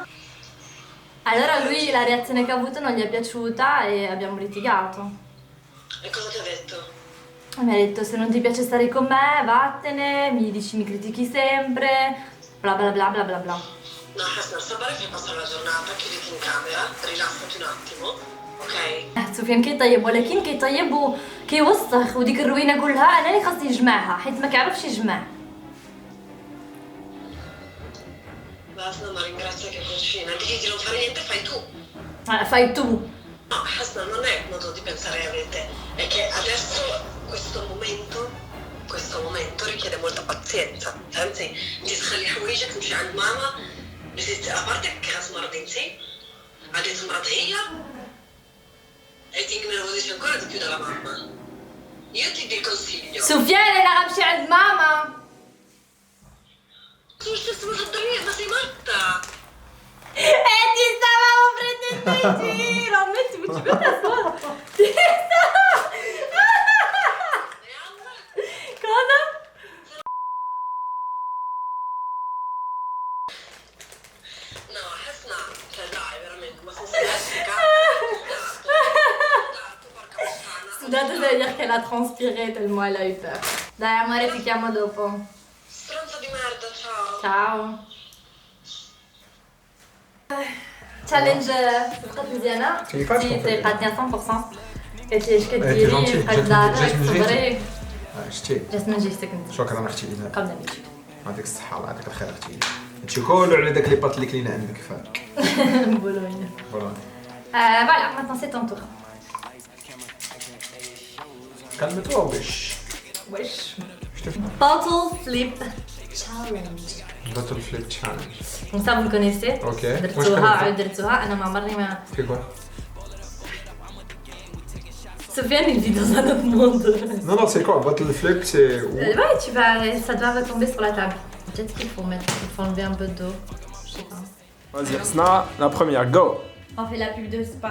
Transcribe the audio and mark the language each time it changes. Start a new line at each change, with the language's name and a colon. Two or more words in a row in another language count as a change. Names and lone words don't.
Italian: Allora lui la reazione che ha avuto non gli è piaciuta e abbiamo litigato. E cosa ti ha detto? Mi ha detto se non ti piace stare con me vattene, mi critichi sempre, bla bla bla bla bla bla. No, Hasna, sabare fai passare la giornata, chiuditi in camera, rilassati un attimo, ok?
Arabic: سفيان كي طيب ولكن كيطيب وكيوسخ وديك الروينه كلها انا اللي خاصني نجمعها حيت ما كيعرفش يجمع.
Italian: Hasna, ma ringrazia che cucina, digli di non fare niente, fai tu. Fai tu. No, Hasna, non è modo di pensare a te, è che adesso questo momento richiede molta pazienza.
Arabic: فهمتي؟ انت تخلي حوايجك تمشي عند ماما، نسيت ابارتك خاص مرضين سي، غادي تمرض هي
Italian: e ti innervosisci ancora di più dalla mamma. Io ti do il consiglio.
Arabic: سفيان انا غنمشي عند ماما.
Italian: Tu stessa ma ma sei matta! E ti stavamo prendendo in giro, metti questa sola. Cosa? No, Hasna, cioè dai, veramente, ma sei elettrica? Porca puttana. Sudata,
French: ça veut dire qu'elle a transpiré tellement elle a eu peur.
Italian: Dai amore, ti chiamo dopo. Stronza di merda, ciao.
Arabic: Ciao. Challenge مزيانة تي قادني 100% قالت لي اش كديري بقات دارك صبري شتي جات من جهتك انت شكرا اختي ايمان قبل نمشي يعطيك الصحه الله يعطيك الخير اختي هادشي كله على داك لي بات اللي كلينا عندك فاك بولونيا فوالا
French: فوالا maintenant c'est ton tour.
Arabic: كلمتوها وش wesh شتي
English: bottle flip challenge. bottle flip challenge
French: comme ça vous le connaissez.
Arabic: اوكي درتوها انا ما عمرني ما
French: في quoi Sofiane il vit dans un autre monde. Non, non, c'est quoi?
English: Bottle flip,
French: c'est où? Ouais, ça doit retomber sur la table. Peut-être qu'il faut enlever un peu d'eau. Je sais pas. Vas-y, Hasna, la première, go. On fait la pub de spa.